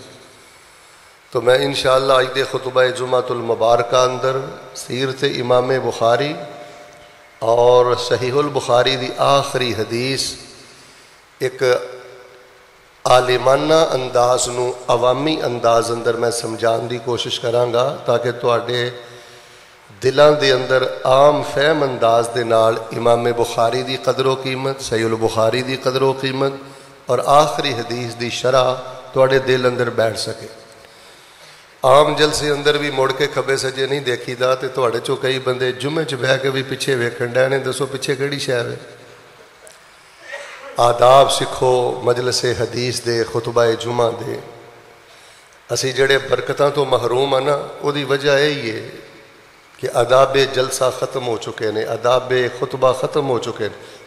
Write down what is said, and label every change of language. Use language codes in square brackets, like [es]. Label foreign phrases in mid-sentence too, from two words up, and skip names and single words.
[pa] تو میں انشاءاللہ آج دے خطبہ جمعۃ المبارکہ اندر سیرت امام بخاری اور صحیح البخاری دی آخری حدیث ایک عالمانہ انداز نو عوامی انداز اندر میں سمجھان دی کوشش کرانگا تاکہ تواڈے دلاں دے اندر عام فہم انداز دے نال امام بخاری دی قدر و قیمت، صحیح البخاری دی قدر و قیمت اور آخری حدیث دی شرح تواڈے دل اندر بیٹھ سکے۔ عام جلسے اندر بھی مڑ کے کھبے سجے نہیں دیکھی دا تے تواڈے چوں کئی بندے جمعے چ بہ کے بھی پیچھے ویکھن ڈے نے، دسو پیچھے کیڑی شے ہے؟ آداب سکھو مجلس حدیث دے، خطبہ جمعہ دے۔ اسی جڑے برکتاں تو محروم ہیں نا، او دی وجہ یہی ہے کہ آداب جلسہ ختم ہو چکے نے، آداب خطبہ ختم ہو چکے نے۔